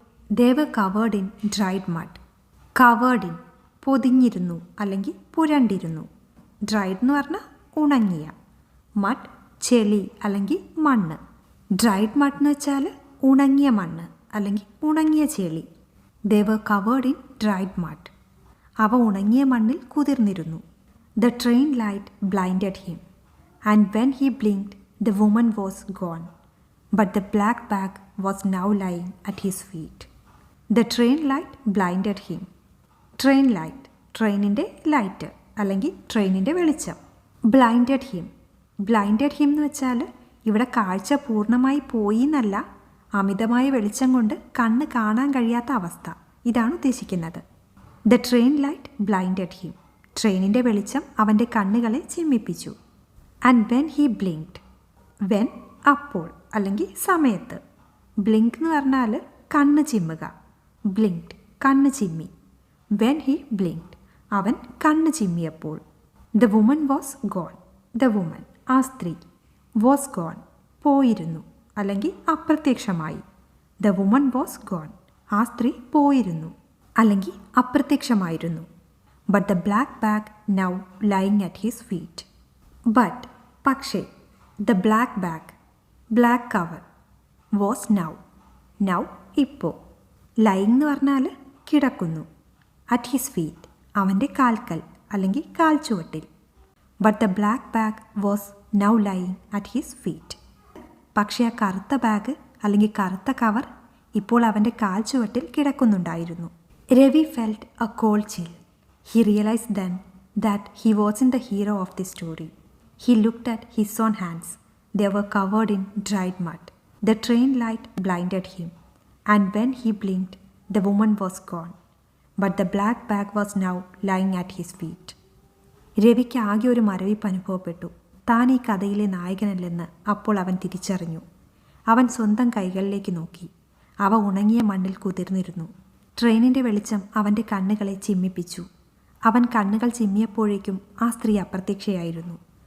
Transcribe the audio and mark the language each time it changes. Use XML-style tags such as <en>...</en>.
<en>They were covered in dried mud. Covered in</en> <ml>പൊതിഞ്ഞിരുന്നു അല്ലെങ്കിൽ പുരണ്ടിരുന്നു. Dried എന്ന് പറഞ്ഞാൽ ഉണങ്ങിയ. മഡ് ചെളി അല്ലെങ്കിൽ മണ്ണ്. ഡ്രൈഡ് മഡ് എന്ന് വെച്ചാൽ ഉണങ്ങിയ മണ്ണ് അല്ലെങ്കിൽ ഉണങ്ങിയ ചെളി.</ml> <en>they were covered in dried mud</en> <ml>അവ ഉണങ്ങിയ മണ്ണിൽ കുതിർന്നിരുന്നു.</ml> <en>The train light blinded him, and when he blinked, the woman was gone. But the black bag was now lying at his feet. The train light blinded him.</en> <ml>Train light, ട്രെയിനിൻ്റെ light അല്ലെങ്കിൽ ട്രെയിനിൻ്റെ വെളിച്ചം.</ml> <en>Blinded him.</en> <ml>Blinded him എന്ന് വെച്ചാൽ ഇവിടെ കാഴ്ച പൂർണ്ണമായി പോയി എന്നല്ല, അമിതമായ വെളിച്ചം കൊണ്ട് കണ്ണ് കാണാൻ കഴിയാത്ത അവസ്ഥ. ഇതാണ് ഉദ്ദേശിക്കുന്നത്.</ml> <en>The train light blinded him.</en> <ml>ട്രെയിനിൻ്റെ വെളിച്ചം അവൻ്റെ കണ്ണുകളെ ചിമ്മിപ്പിച്ചു.</ml> <en>And when he blinked.</en> <ml>When അപ്പോൾ അല്ലെങ്കിൽ സമയത്ത്. ബ്ലിങ്ക് എന്ന് പറഞ്ഞാൽ കണ്ണ് ചിമ്മുക. ബ്ലിങ്ക്ഡ് കണ്ണ് ചിമ്മി.</ml> <en>when he blinked,</en> <ml>അവൻ കണ്ണ് ചിമ്മിയപ്പോൾ.</ml> <en>The woman was gone.</en> <ml>The woman, ആ സ്ത്രീ. വാസ് ഗോൺ, പോയിരുന്നു അല്ലെങ്കിൽ അപ്രത്യക്ഷമായി.</ml> <en>the woman was gone,</en> <ml>ആ സ്ത്രീ പോയിരുന്നു അല്ലെങ്കിൽ അപ്രത്യക്ഷമായിരുന്നു.</ml> <en>But the black bag now lying at his feet. But, പക്ഷേ, the black bag, black cover, was now, now ഇപ്പോൾ, lying എന്ന് പറഞ്ഞാൽ കിടക്കുന്നു, at his feet,</en> <ml>അവൻ്റെ കാൽക്കൽ അല്ലെങ്കിൽ കാൽ ചുവട്ടിൽ.</ml> <en>But the black bag was now lying at his feet.</en> <ml>പക്ഷേ ആ കറുത്ത ബാഗ് അല്ലെങ്കിൽ കറുത്ത കവർ ഇപ്പോൾ അവൻ്റെ കാൽ ചുവട്ടിൽ കിടക്കുന്നുണ്ടായിരുന്നു.</ml> <en>Ravi felt a cold chill. He realized then that he wasn't the hero of the story. He looked at his own hands. They were covered in dried mud. The train light blinded him, and when he blinked, the woman was gone. But the black bag was now lying at his feet.</en> <ml>രവിക്ക് ആകെ ഒരു മരവിപ്പ് അനുഭവപ്പെട്ടു. താൻ ഈ കഥയിലെ നായകനല്ലെന്ന് അപ്പോൾ അവൻ തിരിച്ചറിഞ്ഞു. അവൻ സ്വന്തം കൈകളിലേക്ക് നോക്കി. അവ ഉണങ്ങിയ മണ്ണിൽ കുതിർന്നിരുന്നു. ട്രെയിനിൻ്റെ വെളിച്ചം അവൻ്റെ കണ്ണുകളെ ചിമ്മിപ്പിച്ചു. അവൻ കണ്ണുകൾ ചിമ്മിയപ്പോഴേക്കും ആ സ്ത്രീ അപ്രത്യക്ഷയായിരുന്നു.</ml>